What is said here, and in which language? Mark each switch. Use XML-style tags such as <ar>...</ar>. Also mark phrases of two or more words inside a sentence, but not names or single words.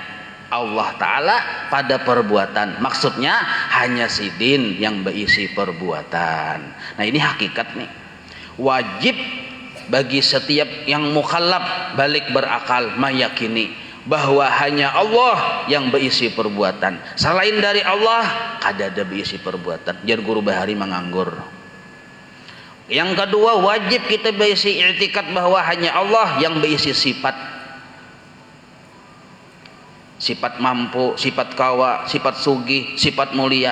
<id>Allah Ta'ala pada perbuatan, maksudnya hanya sidin yang berisi perbuatan. Nah, ini hakikat nih. Wajib bagi setiap yang mukallaf balik berakal meyakini bahwa hanya Allah yang berisi perbuatan.</id> <bjn>Selain dari Allah kada ada berisi perbuatan.</bjn> <id>Jar guru bahari menganggur. Yang kedua, wajib kita berisi i'tikad bahwa hanya Allah yang berisi sifat. Sifat mampu, sifat kawa, sifat sugih, sifat mulia.</id>